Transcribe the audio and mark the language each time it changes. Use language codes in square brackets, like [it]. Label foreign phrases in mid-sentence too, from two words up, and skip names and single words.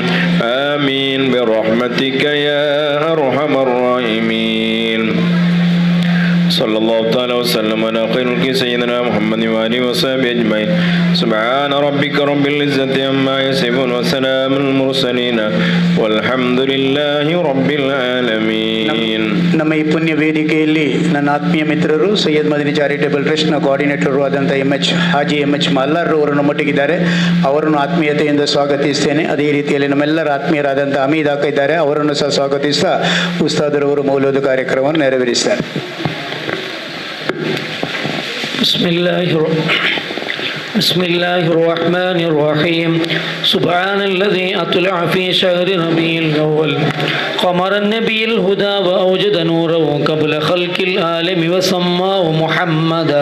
[ar] آمين برحمتك يا أرحم الراحمين. صلى الله تعالى وسلم على خير الخلق سيدنا محمد وآله وصحبه أجمعين. سبحان ربك رب العزة عما يصفون وسلام المرسلين والحمد لله رب العالمين. [kn] ನಮ್ಮ ಈ ಪುಣ್ಯ ವೇದಿಕೆಯಲ್ಲಿ ನನ್ನ ಆತ್ಮೀಯ ಮಿತ್ರರು ಸೈಯದ್ ಮದನಿ ಚಾರಿಟೇಬಲ್ ಟ್ರಸ್ಟ್ನ ಕೋಆರ್ಡಿನೇಟರು ಆದಂಥ ಹಾಜಿ ಎಂ.ಎಚ್. ಮಲ್ಲಾರ್ ಅವರು ನಮ್ಮೊಟ್ಟಿಗಿದ್ದಾರೆ. ಅವರನ್ನು ಆತ್ಮೀಯತೆಯಿಂದ ಸ್ವಾಗತಿಸ್ತೇನೆ. ಅದೇ ರೀತಿಯಲ್ಲಿ ನಮ್ಮೆಲ್ಲರ ಆತ್ಮೀಯರಾದಂಥ ಹಮೀದ್ ಅಕ್ಕ ಇದ್ದಾರೆ, ಅವರನ್ನು ಸಹ ಸ್ವಾಗತಿಸ್ತಾ ಉಸ್ತಾದರವರು ಮೌಲೂದ್ ಕಾರ್ಯಕ್ರಮವನ್ನು ನೆರವೇರಿಸ್ತಾರೆ. [ar] بسم الله الرحمن الرحيم. سبحان الذي أطلع في شهر ربيع الأول قمر النبي الهدى وأوجد نوره قبل خلق العالم وسماه محمدا.